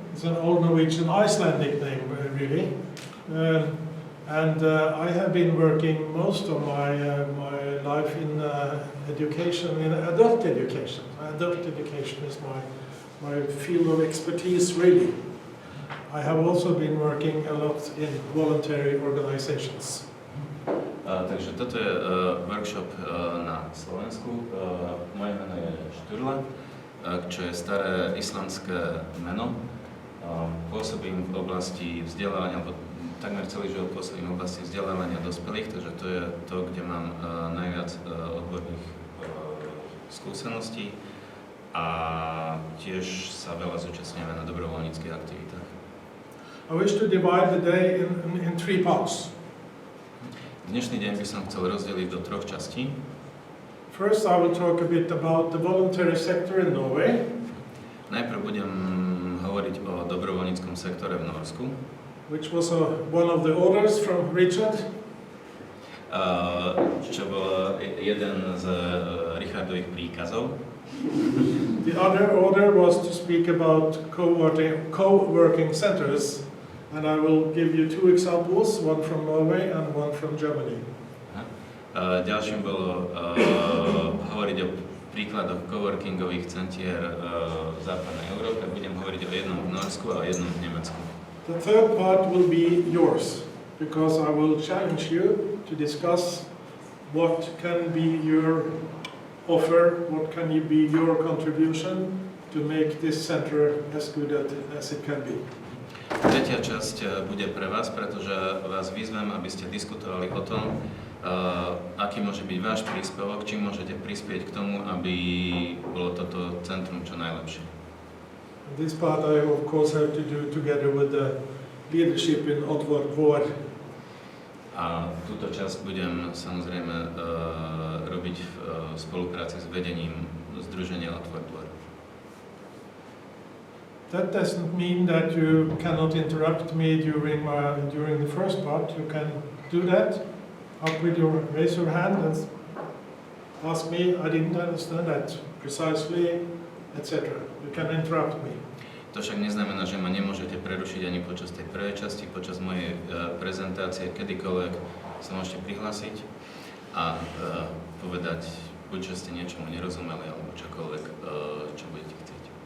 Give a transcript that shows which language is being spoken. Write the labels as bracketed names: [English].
[English] It's an old Norwegian Icelandic name, really. And I have been working most of my life in education, in adult education. Adult education is my field of expertise, really. I have also been working a lot in voluntary organizations. [Slovak] Takže toto je workshop na Slovensku. Moje meno je Sturla, čo je staré islandské meno. Pôsobím v oblasti vzdelávania, alebo takmer celý život pôsobím v oblasti vzdelávania dospelých, takže to je to, kde mám najviac odborných skúseností a tiež sa veľa zúčastňujeme na dobrovoľníckych aktivitách. [English] I wish to divide the day in three parts. [Slovak] Dnešný deň by som chcel rozdeliť do troch častí. [English] First, I will talk a bit about the voluntary sector in Norway. [Slovak] Najprv budem hovoriť o dobrovoľníckom sektore v Nórsku. [English] Which was one of the orders from Richard. [Slovak] Čo bol jeden z Richardových príkazov. [English] The other order was to speak about co-working centers And I will give you two examples, one from Norway and one from Germany. [Slovak] Ďalším bolo hovoriť o príkladoch coworkingových centier v západnej Európe. Budem hovoriť o jednom v Norsku a o jednom v Nemecku. [English] The third part will be yours, because I will challenge you to discuss what can be your offer, what can be your contribution to make this center as good as it can be. [Slovak] Tretia časť bude pre vás, pretože vás vyzvem, aby ste diskutovali o tom, aký môže byť váš príspevok, čím môžete prispieť k tomu, aby bolo toto centrum čo najlepšie. [English] This part I of course have to do together with the leadership in otvor.dvor. [Slovak] A túto časť budem samozrejme robiť v spolupráci s vedením združenia Otvor.dvor. [English] That doesn't mean that you cannot interrupt me during the first part. You can do that. Raise your hand and ask me, I didn't understand that precisely, etc. You can interrupt me. [Slovak] To však neznamená, že ma nemôžete prerušiť ani počas tej prvej časti, počas mojej prezentácie, kedykoľvek sa môžete prihlásiť a povedať, buď že ste niečomu nerozumeli, alebo čokoľvek, čo budete chcieť.